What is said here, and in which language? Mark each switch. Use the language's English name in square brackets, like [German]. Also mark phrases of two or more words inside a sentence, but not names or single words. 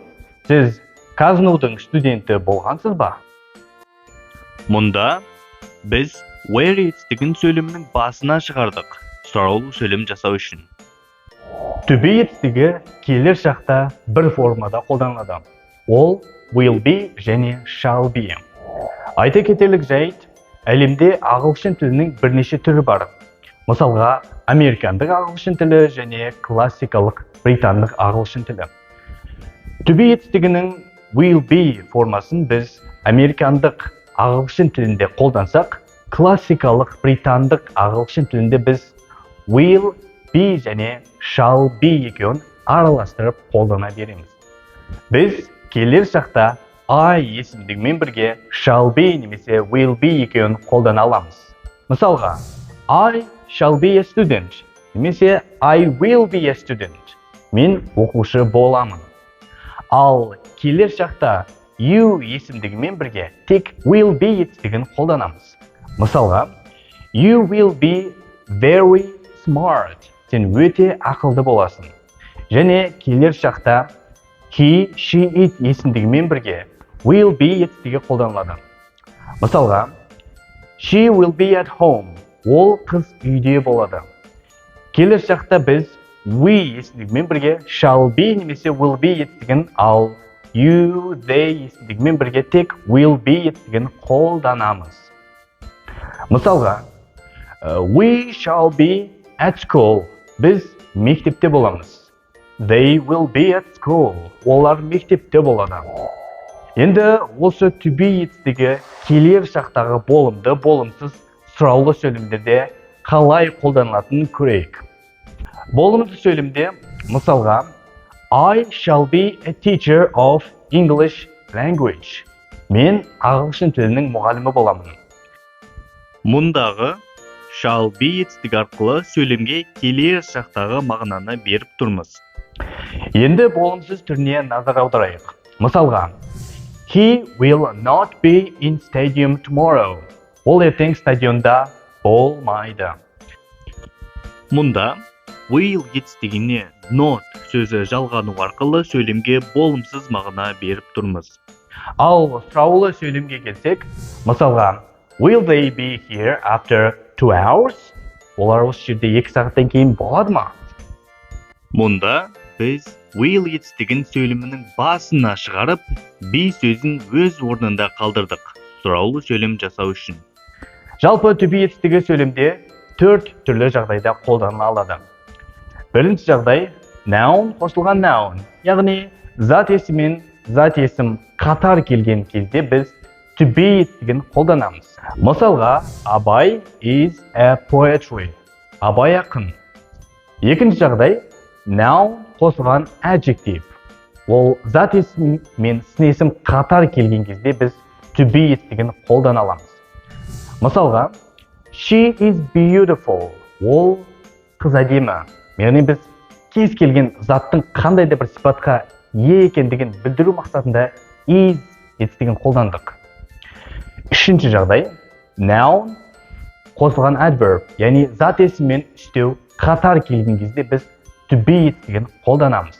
[Kazakh] Сіз Казнудың студенті болғансыз ба? Мұнда біз were етістігін сөйлемнің басына шығардық, сұраулы сөйлем жасау үшін. [English] To be [Kazakh] етістігі келер шақта бір формада қолданылады. [English] Ол will be және shall be. [Kazakh] Айта кетерлік жайт, әлемде ағылшын тілінің бірнеше түрі бар. Мысалға, американдық ағылшын тілі және классикалық британдық ағылшын тілі. [English] To be [Kazakh] етістігінің [English] will be [Kazakh] формасын біз американдық ағылшын тілінде қолдансақ, классикалық британдық ағылшын тілінде біз [English] will be [Kazakh] және [English] shall be [Kazakh] екеуін араластырып қолдана береміз. Біз келер шақта I есімдігімен бірге [English] shall be [Kazakh] немесе [English] will be [Kazakh] екеуін қолдана аламыз. Мысалға, [English] I shall be a student немесе I will be a student. [Kazakh] Мен оқушы боламын. Ал келер шақта you есімдігімен бірге тек [English] will be [Kazakh] етістігін қолданамыз. Мысалға, [English] you will be very smart. [Kazakh] Сен өте ақылды боласың. Және келер шақта [English] he, she, it [Kazakh] есімдігімен бірге [English] will be [Kazakh] етістігі қолданылады. Мысалға, [English] she will be at home. [Kazakh] Ол қыз үйде болады. Келер шақта біз we есімдігімен бірге [English] shall be [Kazakh] немесе [English] will be [Kazakh] етістігін, ал [English] you, they [Kazakh] есімдігімен бірге тек [English] will be [Kazakh] етістігін қолданамыз. Мысалға, [English] we shall be at school. [Kazakh] Біз мектепте боламыз. [English] They will be at school. [Kazakh] Олар мектепте болады. Енді осы [English] to be [Kazakh] етістігі келер шақтағы болымды, болымсыз сұраулы сөйлемдерде қалай қолданылатынын көрейік. Болымды сөйлемде, мысалға, [English] I shall be a teacher of English language. [Kazakh] Мен ағылшын тілінің мұғалімі боламын. Мұндағы [English] shall be [Kazakh] етістігі арқылы сөйлемге келер шақтағы мағынаны беріп тұрмыз. Енді болымсыз түріне назар аударайық. Мысалға, [English] he will not be in stadium tomorrow. [Kazakh] Ол ертең стадионда болмайды. Мұнда will етістігіне not сөзі жалғану арқылы сөйлемге болымсыз мағына беріп тұрмыз. Ал сұраулы сөйлемге келсек, мысалға, [English] will they be here after 2 hours? [Kazakh] Олар осы жерде 2 сағаттан кейін болады ма? Мұнда біз will етістігін сөйлемінің басына шығарып, be сөзін өз орнында қалдырдық, сұраулы сөйлем жасау үшін. Жалпы [English] to be [Kazakh] етістігі сөйлемде 4 түрлі жағдайда қолданыла алады. Бірінші жағдай noun қосылған noun, яғни зат есім мен зат есім қатар келген кезде біз [English] to be [Kazakh] етістігін қолданамыз. [English] Мысалға, Абай is a poetry. [Kazakh] Абай ақын. Екінші жағдай noun қосылған adjective. Ол зат есім мен сын есім қатар келген кезде біз [English] to be [Kazakh] етістігін қолдана аламыз. Мысалға, she is beautiful. Ол қыз әдемі. Яғни біз кез келген заттың қандай да бір сипатқа ие екендігін білдіру мақсатында is етістігін қолдандық. Үшінші жағдай noun қосылған adverb, яғни зат есім мен істеу қатар келген кезде біз [English] to be [Kazakh] етістігін қолданамыз.